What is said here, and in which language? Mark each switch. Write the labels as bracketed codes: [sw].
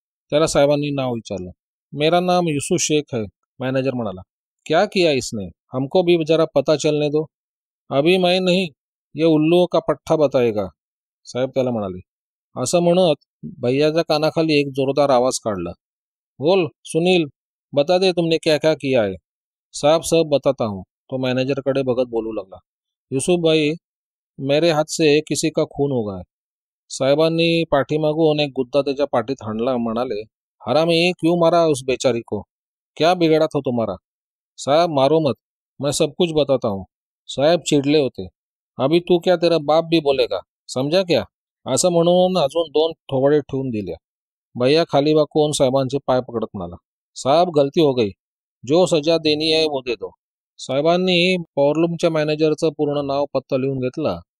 [mr] त्याला साहेबांनी नाव विचारलं. [hi] मेरा नाम यूसुफ शेख है, [mr] मॅनेजर म्हणाला. [hi] क्या किया इसने, हमको भी जरा पता चलने दो. अभी मैं नहीं, ये उल्लू का पठ्ठा बताएगा, [mr] साहेब त्याला म्हणाले. असं म्हणत भैयाच्या कानाखाली एक जोरदार आवाज काढला. [hi] बोल सुनील, बता दे तुमने क्या क्या किया है. साहब सब बताता हूँ, [mr] तो मॅनेजरकडे बघत बोलू लागला. [hi] यूसुफ भाई, मेरे हाथ से किसी का खून होगा है. [mr] साहेबांनी पाठीमागून एक गुद्दा त्याच्या पाठीत हाणला. म्हणाले, [hi] हरामी, क्यों मारा उस बेचारी को, क्या बिगड़ा था तुम्हारा? साहब मारो मत, मैं सब कुछ बताता हूँ. [mr] साहेब चिडले होते. [hi] अभी तू क्या, तेरा बाप भी बोलेगा, समजा क्या? [mr] असं म्हणून अजून 2 थोबाडे ठेवून दिल्या. भैया खाली वाकून साहेबांचे पाय पकडत म्हणाला, [hi] साहब गलती हो गई, जो सजा देनी है वो दे दो. [mr] साहेबांनी पॉवरलूमच्या मॅनेजरचं पूर्ण नाव पत्ता लिहून घेतला.